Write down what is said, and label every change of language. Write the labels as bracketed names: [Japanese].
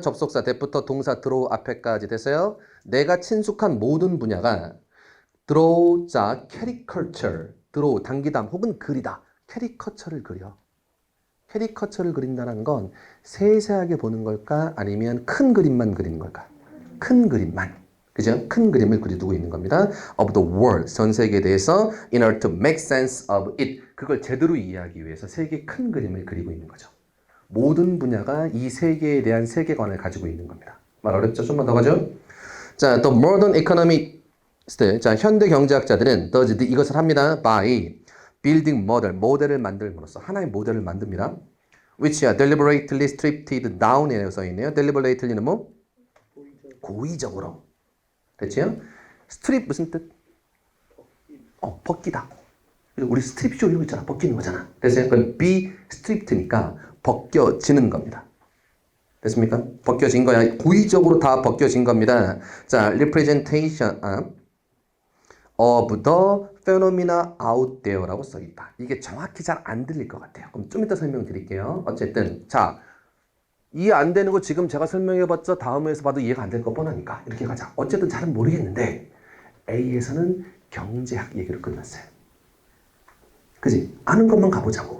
[Korean] 접속사 that부터 동사 draw 앞에까지 됐어요. 내가 친숙한 모든 분야가 draw 자 caricature draw 당기담 혹은 그리다. 캐리커처를 그려. 캐리커처를 그린다는 건 세세하게 보는 걸까? 아니면 큰 그림만 그리는 걸까? 큰 그림만. 그죠? 큰 그림을 그려두고 있는 겁니다. [English] Of the world. [Korean] 전 세계에 대해서 [English] in order to make sense of it. [Korean] 그걸 제대로 이해하기 위해서 세계 큰 그림을 그리고 있는 거죠. 모든 분야가 이 세계에 대한 세계관을 가지고 있는 겁니다. 말 어렵죠? 좀만 더 가죠? 자, 또 modern economists. 자, 현대 경제학자들은 does 이것을 합니다. by building 모델을 만들므로써 하나의 모델을 만듭니다. [English] which are deliberately stripped down이라고 [Korean] 써있네요. deliberatlly는 뭐? 고의적으로. 됐지요? 스트립 무슨 뜻? 벗기다. 우리 스트립쇼 이런 거 있잖아. 벗기는 거잖아. 됐어요? 그건 be stripped니까 벗겨지는 겁니다. 됐습니까? 벗겨진 거야. 고의적으로 다 벗겨진 겁니다. [English] 자, representation of the phenomena out there라고 [Korean] 써있다. 이게 정확히 잘 안 들릴 것 같아요. 그럼 좀 이따 설명드릴게요. 어쨌든 자, 이해 안 되는 거 지금 제가 설명해봤자 다음에서 봐도 이해가 안 될 거 뻔하니까 이렇게 가자. 어쨌든 잘은 모르겠는데 A에서는 경제학 얘기로 끝났어요. 그지? 아는 것만 가보자고.